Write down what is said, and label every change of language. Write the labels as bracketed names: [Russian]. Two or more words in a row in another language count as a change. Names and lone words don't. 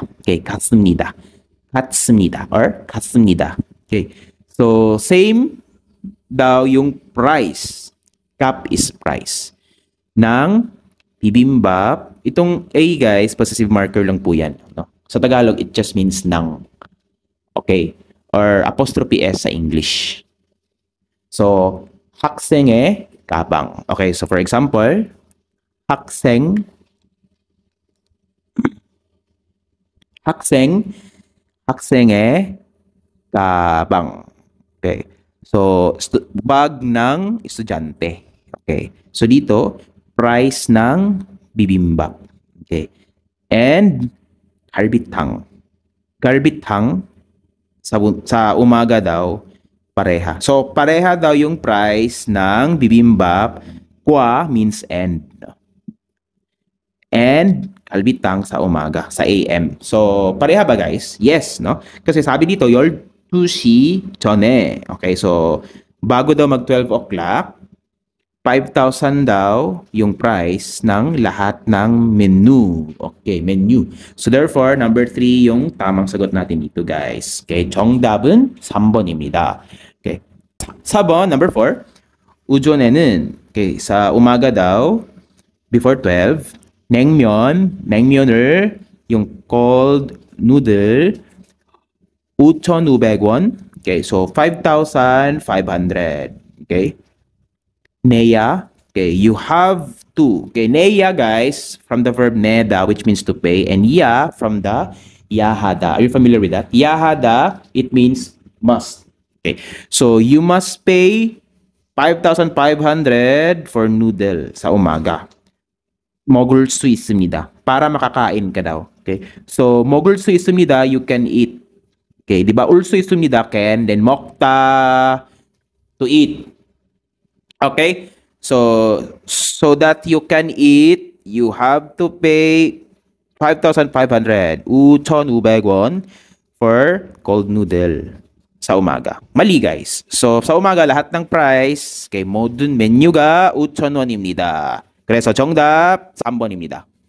[Korean] Okay, 같습니다. [English] Okay, so [Filipino] same daw yung price. [English] Cap is price. Ng bibimbap. [Filipino] Itong A guys, [English] possessive marker [Filipino] lang po yan. No? Sa Tagalog, [English] it just means ng. Okay. Or apostrophe S [Filipino] sa English. [English] So, [Korean] 학생의 가방. [English] Okay, so for example, [Korean] 학생의 가방. [English] Okay. [Filipino] So, bag ng estudyante. Okay. So, dito, price ng bibimbap. [English] Okay. And, galbitang. [Filipino] Sa umaga daw, pareha. So, pareha daw yung price ng bibimbap. [English] Kwa means and. And, [Filipino] galbitang sa umaga, sa AM. So, pareha ba guys? [English] Yes, no? [Filipino] Kasi sabi dito, [Korean] 12시 전에. [English] Okay, so [Filipino] bago daw mag 12 o'clock, 5,000 daw yung price ng lahat ng menu. [English] Okay, menu. So therefore, number 3 [Filipino] yung tamang sagot natin dito, guys. [Korean] Okay, 정답은 3번입니다. Okay. 4번, number 4. 오전에는, [Filipino] okay, sa umaga daw, [English] before 12, [Filipino] 냉면을 yung [English] cold noodle [Filipino] 5,500원. [English] Okay, so 5,500. Okay. Neya, okay, you have to. Okay, neya guys from the verb neda which means to pay, and ya from the yahada. Are you familiar with that? Yahada, it means must. Okay. So you must pay 5,500 for noodle [Filipino] sa umaga. [Korean] 먹을 수 있습니다. [Filipino] Para makakain ka daw. Okay? [English] So, [Korean] 먹을 수 있습니다, [English] you can eat. [Filipino] Okay, di ba? [Korean] 올 수 있습니다, [English] can. Then, 먹다, to eat. Okay? So that you can eat, you have to pay 5,500. 5,500원 for cold noodle [Filipino] sa umaga. Mali, [English] guys. [Filipino] So, sa umaga, lahat ng price, kay [Korean] 모든 메뉴가 5,000원입니다. 그래서 정답 3번입니다.